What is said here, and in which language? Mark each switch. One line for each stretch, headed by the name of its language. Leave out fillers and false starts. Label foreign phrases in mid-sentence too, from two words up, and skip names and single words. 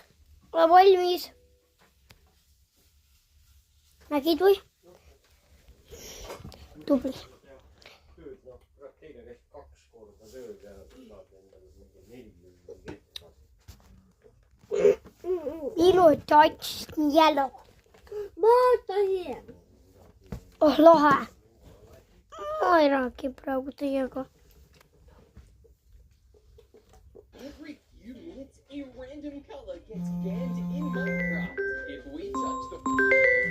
Estonian: Ole valmis. Nägid või?
English: Tubli. Ilu touched yellow.
Estonian: Vaata siia. Oh, lahe. Ma ei räägi praegu teiega.
English: Every few minutes, a random color gets scanned in Minecraft. If we touch the